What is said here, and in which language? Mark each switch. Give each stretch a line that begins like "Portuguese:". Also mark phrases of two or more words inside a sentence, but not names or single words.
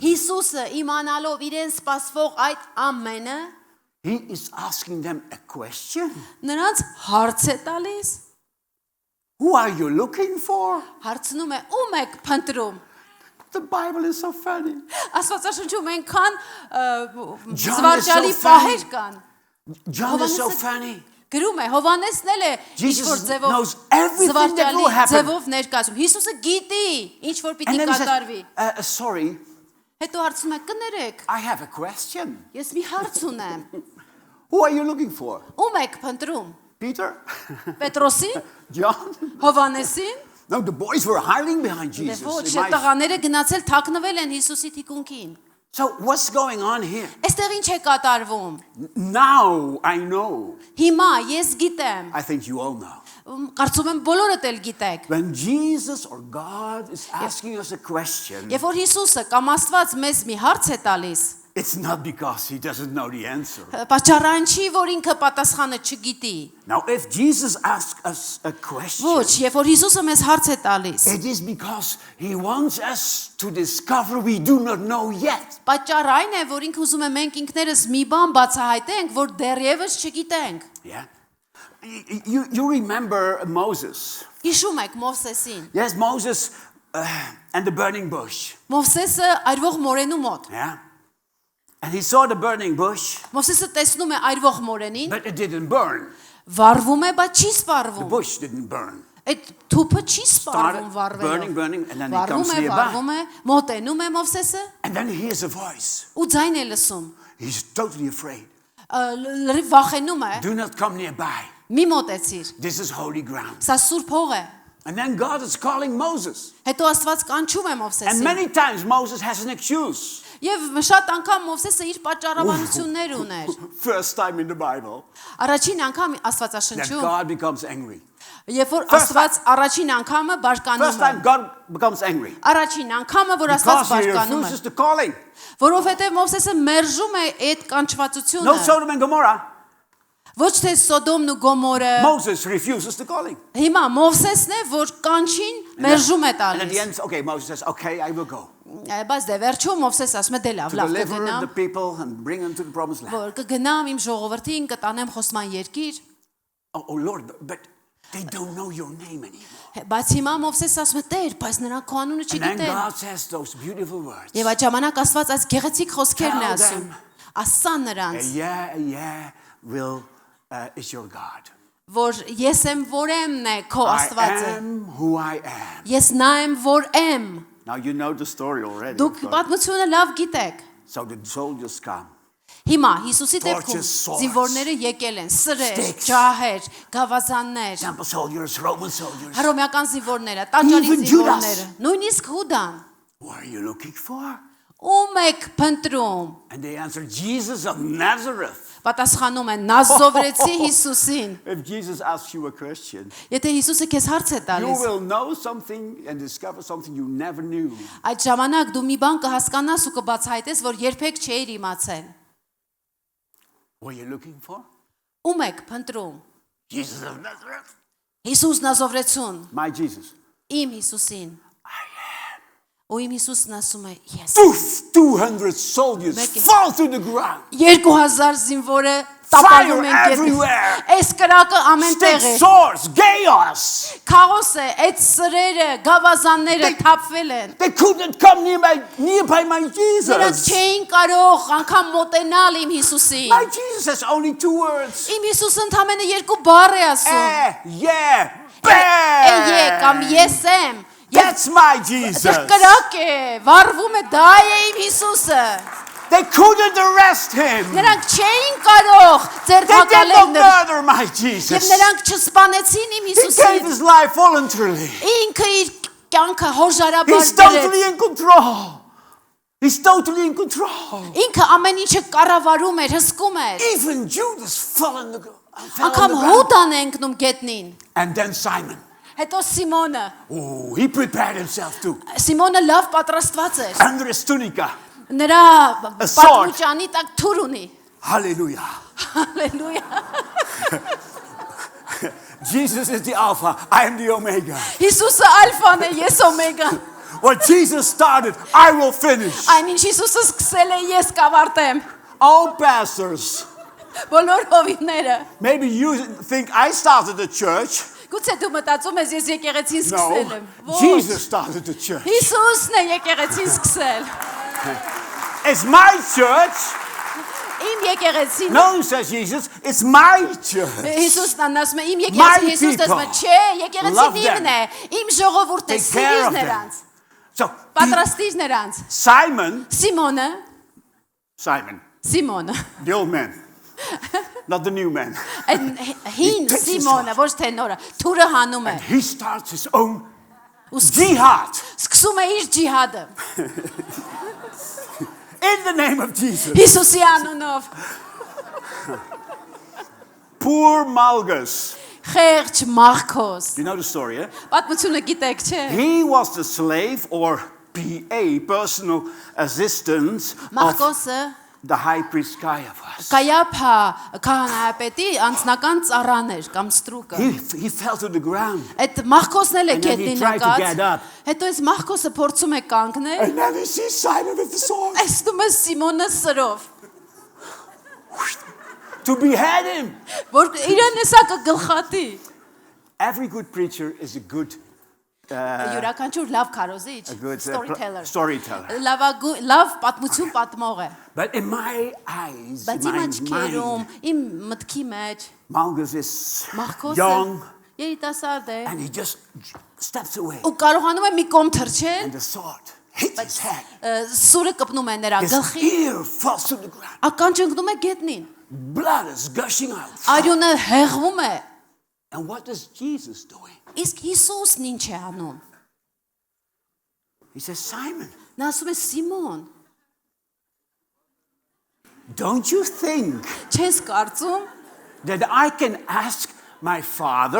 Armenian: Հիսուսը իմանալով իրեն սպասվող այդ ամենը,
English: He is asking them a question.
Armenian: նրանց հարց է տալիս։
English: Who are you looking for?
Armenian: Հարցնում է ում եք փնտրում։
English: The Bible is so funny.
Armenian: Աստվածաշնչում այնքան John զվարճալի
English: is so funny.
Armenian: պահեր կան։
English: John is so
Armenian: Հովհաննեսը-
English: funny.
Armenian: Գրում է Հովհաննեսն էլ է Jesus ինչ-որ ձևով
English: knows everything that will
Armenian: զվարճալի
English: happen.
Armenian: ձևով ներկայացում։ Հիսուսը գիտի ինչ որ
English: And
Armenian: պիտի
English: then he
Armenian: կատարվի։
English: says, sorry,
Armenian: Հետո հարցում է կներեք,
English: I have a question.
Armenian: ես մի հարց ունեմ։
English: Who are you looking for?
Armenian: Ում եք փնտրում։ Peter? Պետրոսին, John? Հովհանեսին։
English: No, the boys were hiding behind
Armenian: Դե Jesus. ոչ,
English: It
Armenian: այդ
English: might-
Armenian: տղաները գնացել թաքնվել են Հիսուսի թիկունքին։
English: So what's going on here?
Armenian: Այստեղ ինչ է կատարվում։
English: Now I know.
Armenian: Հիմա ես գիտեմ,
English: I think you all know.
Armenian: կարծում եմ բոլորդ էլ գիտեք։
English: When Jesus or God is asking us a question,
Armenian: Երբ որ Հիսուսը կամ Աստված մեզ մի հարց է տալիս,
English: it's not because he doesn't know the answer.
Armenian: պատճառը չի, որ ինքը պատասխանը չգիտի։
English: Now, if Jesus asks us a question,
Armenian: Ոչ, երբ որ Հիսուսը մեզ հարց է տալիս,
English: it is because he wants us to discover we do not know yet.
Armenian: պատճառը այն է, որ ինքը ուզում է մենք ինքներս մի բան բացահայտենք, որ դեռևս չգիտենք։
English: Yeah. You remember Moses.
Armenian: Հիշում եք Մովսեսին։
English: Yes, Moses and the burning bush.
Armenian: Մովսեսը այրվող մորենու մոտ։
English: Yeah. And he saw the burning bush,
Armenian: Մովսեսը տեսնում է այրվող մորենին,
English: but it didn't burn.
Armenian: վառվում է, բայց չի
English: The
Armenian: սպառվում։
English: bush didn't burn.
Armenian: Այդ թուփը չի
English: Started
Armenian: սպառվում
English: burning,
Armenian: վառվելով։
English: burning, and then he
Armenian: Վառվում
English: comes
Armenian: է,
English: nearby.
Armenian: վառվում է, մոտենում է Մովսեսը
English: And then he hears a voice.
Armenian: ու ձայն է լսում։
English: He's totally afraid.
Armenian: Լրիվ վախենում է,
English: Do not come nearby.
Armenian: մի մոտեցիր։
English: This is holy ground.
Armenian: Սա սուրբ հող է։
English: And then God is calling Moses.
Armenian: Հետո Աստված կանչում է
English: And
Armenian: Մովսեսին։
English: many times Moses has an excuse.
Armenian: Եվ շատ անգամ Մովսեսը իր պատճառաբանություններ ուներ։
English: First time in the Bible
Armenian: Առաջին անգամ
English: that
Armenian: Աստվածաշնչում,
English: God becomes angry.
Armenian: երբ որ
English: First
Armenian: Աստված առաջին անգամը
English: First
Armenian: բարկանում է։
English: time God becomes angry.
Armenian: Առաջին անգամը, որ Աստված
English: Because he
Armenian: բարկանում է,
English: refuses the calling.
Armenian: որովհետև Մովսեսը մերժում է այդ
English: No
Armenian: կանչվածությունը։ Sodom and Gomorrah. Ոչ թե Սոդոմն ու Գոմորը։
English: Moses refuses the calling.
Armenian: Հիմա Մովսեսն է, որ կանչին մերժում է
English: And at the
Armenian: տալիս։
English: end, okay, Moses says, okay, I will go.
Armenian: Բայց դե վերջում Մովսես ասում է՝ դե լավ,
English: To
Armenian: լավ
English: deliver
Armenian: կգնամ,
English: the people and bring them to the promised land.
Armenian: որ կգնամ իմ ժողովրդին, կտանեմ խոսման երկիր։
English: Oh Lord, but they don't know your name anymore.
Armenian: Բայց հիմա Մովսեսը ասում է՝ Տեր, բայց նրանք քո անունը
English: And then
Armenian: չգիտեն։
English: God says those beautiful words.
Armenian: Եվ այդ ժամանակ Աստված այս գեղեցիկ խոսքերն է
English: Tell
Armenian: ասում։
English: them.
Armenian: Ասա նրանց,
English: Yeah, will is your God.
Armenian: որ ես եմ, որ էմն է քո
English: I
Armenian: Աստվածը։
English: am who I am.
Armenian: Ես նա եմ, որ եմ։
English: Now you know the story already.
Armenian: Դուք պատմությունը լավ գիտեք։
English: So the soldiers come.
Armenian: Հիմա Հիսուսի
English: Torches,
Armenian: դեպքում
English: swords,
Armenian: զինվորները եկել են, սրեր,
English: sticks.
Armenian: ջահեր, գավազաններ,
English: Example soldiers, Roman soldiers.
Armenian: հռոմեական զինվորները, տաճարի
English: Even
Armenian: զինվորները, Judas. նույնիսկ Հուդան։
English: Who are you looking for?
Armenian: Ում եք փնտրում։
English: And they answer, Jesus of Nazareth.
Armenian: Պատասխանում են Նազովրեցի Հիսուսին։
English: If Jesus asks you a question,
Armenian: Եթե Հիսուսը քեզ հարց է
English: you
Armenian: տալիս,
English: will know something and discover something you never knew.
Armenian: այդ ժամանակ դու մի բան կհասկանաս ու կբացահայտես, որ երբեք չէիր իմացել։
English: What are you looking for?
Armenian: Ում եք փնտրում։ Jesus of Nazareth. Հիսուս Նազովրեցուն,
English: My Jesus.
Armenian: իմ Հիսուսին։ Ու իմ Հիսուսն ասում է՝ ես։
English: 200 soldiers Make it. fall to the ground.
Armenian: 2000 զինվորը տապալում են
English: everywhere.
Armenian: գետի։ Այս կրակը ամենտեղ է։
English: Sticks, swords, chaos.
Armenian: Քաոս է, այդ սրերը, գավազանները թափվել են։
English: They couldn't come nearby my
Armenian: Նրանք Jesus. չէին կարող անգամ մոտենալ իմ Հիսուսին։
English: My Jesus has only 2 words.
Armenian: Իմ Հիսուսը ընդամենը 2 բառ է ասում։
English: Yeah,
Armenian: Էյե կամ
English: bam.
Armenian: ես եմ։
English: That's my Jesus.
Armenian: Եվ կրակ է, վառվում է, դա է իմ Հիսուսը։
English: They couldn't arrest him.
Armenian: Նրանք չէին կարող
English: They did
Armenian: ձերբակալել
English: not
Armenian: նրան։
English: murder my
Armenian: Եվ Jesus. նրանք չսպանեցին իմ
English: He gave
Armenian: Հիսուսին։
English: his life voluntarily.
Armenian: Ինքը իր կյանքը հորժարաբար
English: He's
Armenian: դրեց։
English: totally in control. He's totally in control.
Armenian: Ինքը ամեն ինչը կառավարում էր, հսկում էր։
English: Even Judas fell on the ground.
Armenian: Անգամ Հուդան է ընկնում գետնին։
English: And then Simon.
Armenian: Հետո Սիմոնը։
English: Oh, he prepared himself too.
Armenian: Սիմոնը լավ պատրաստված էր։
English: Under his tunica.
Armenian: Նրա
English: A sword.
Armenian: պատմուճանի տակ թուր ունի։ Hallelujah. Հալելույա։
English: Jesus is the Alpha. I am the Omega.
Armenian: Հիսուսը ալֆան է, ես օմեգան։
English: What Jesus started, I will finish.
Armenian: Այնինչ Հիսուսը սկսել է, ես կավարտեմ։
English: All pastors.
Armenian: Բոլոր հովիվները։
English: Maybe you think I started the church.
Armenian: Գուցե դու մտածում ես ես եկեղեցին սկսել եմ։
English: No, Jesus started the church.
Armenian: Հիսուսն է եկեղեցին սկսել։
English: It's my church.
Armenian: Իմ եկեղեցին։
English: No, says Jesus, it's my church.
Armenian: Հիսուսն ասում է իմ
English: My
Armenian: եկեղեցին, Հիսուսն ասում է,
English: people.
Armenian: չէ,
English: Love
Armenian: եկեղեցին
English: them.
Armenian: իմն է, իմ ժողովուրդն է,
English: Take care
Armenian: սիրիր
English: of them.
Armenian: նրանց,
English: So
Armenian: պատրաստիր նրանց։ Simon, Սիմոնը,
English: the old man, not the new man,
Armenian: այն հին
English: takes his
Armenian: Սիմոնը, ոչ թե նորը, թուրը հանում է,
English: he starts his own
Armenian: ու jihad սկսում է իր ջիհադը,
English: in the name of Jesus.
Armenian: Հիսուսի անունով,
English: Poor Malchus.
Armenian: խեղճ Մաղքոս,
English: You know the story, eh?
Armenian: պատմությունը գիտեք, չէ,
English: He was the slave or PA, personal assistant of
Armenian: Մաղքոսը
English: the high priest Caiaphas.
Armenian: Կայափա քահանայապետի անձնական ծառան էր կամ ստրուկը։
English: He fell to the ground.
Armenian: Այդ Մաղքոսն էլ է
English: And then he
Armenian: գետնին
English: tried to get
Armenian: նկած։
English: up.
Armenian: Հետո այս Մաղքոսը փորձում է կանգնել,
English: And then he sees Simon with the sword
Armenian: տեսնում է Սիմոնը սրով,
English: to behead him.
Armenian: որ իրեն էսա կգլխատի։
English: Every good preacher is a good
Armenian: Յուրաքանչյուր լավ քարոզիչ,
English: storyteller.
Armenian: լավ պատմություն պատմող է։
English: But in my eyes,
Armenian: Բայց
English: in
Armenian: իմ
English: my
Armenian: աչքերում,
English: mind,
Armenian: իմ մտքի մեջ
English: Malchus is
Armenian: Մաղքոսը
English: young
Armenian: երիտասարդ է
English: and he just steps away.
Armenian: ու կարողանում է մի կողմ թռչել,
English: And the sword hits his head.
Armenian: սուրը կպնում է նրա
English: His
Armenian: գլխին,
English: ear falls to the ground.
Armenian: ականջ ընկնում է գետնին,
English: Blood is gushing out.
Armenian: արյունը հեղվում է։
English: And what is Jesus doing?
Armenian: Իսկ Հիսուսն ինչ է անում։
English: He says, Simon,
Armenian: Նա ասում է Սիմոն,
English: don't you think
Armenian: չես կարծում,
English: that I can ask my father,